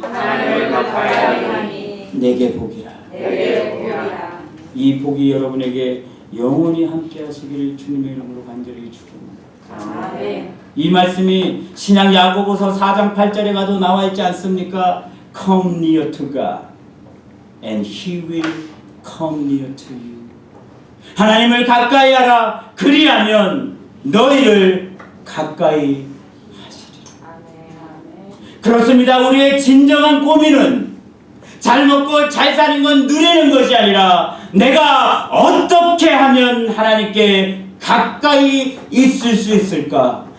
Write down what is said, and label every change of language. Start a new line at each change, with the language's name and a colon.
Korean: 하나님을 가까이 함이 내게 복이라. 내게 복이라. 이 복이 여러분에게 영원히 함께 하시길 주님의 이름으로 간절히 축원합니다. 아멘. 이 말씀이 신약 야고보서 4장 8절에 가도 나와 있지 않습니까?
English: Come near to God and He will come near to you.
Korean: 하나님을 가까이 하라. 그리하면 너희를 가까이 하시리라. 그렇습니다. 우리의 진정한 고민은 잘 먹고 잘 사는 건 누리는 것이 아니라 내가 어떻게 하면 하나님께 가까이 있을 수 있을까?